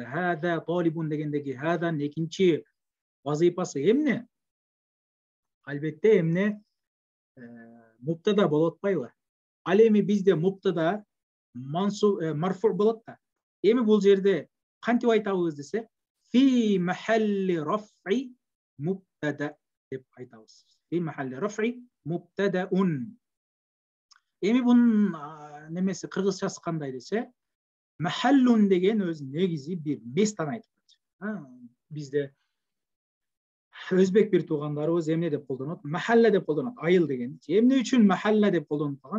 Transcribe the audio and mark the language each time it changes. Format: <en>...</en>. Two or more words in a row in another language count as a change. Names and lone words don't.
<ar>هذا طالب</ar> <ky>дегендеги хадан экинчи вазыйпасы эмне? Албетте эмне? Муптада болуп атпайбы? Ал эми бизде</ky> <ar>مبتدأ مرفوع</ar> <ky>болот да. Эми бул жерде кантип айтабыз десе,</ky> <ar>في محل رفع مبتدأ</ar> <ky>деп айтабыз.</ky> <ar>في محل رفع مبتدأ.</ar> <ky>Эми бунун немеси кыргызчасы кандай десе, махаллун деген өз негизи бир местаны айтып атат. Бизде өзбек бир туугандарыбыз эмне деп колдонот? Махалла деп колдонот, айыл деген. Эмне үчүн махалла деп колдонуп калган?</ky>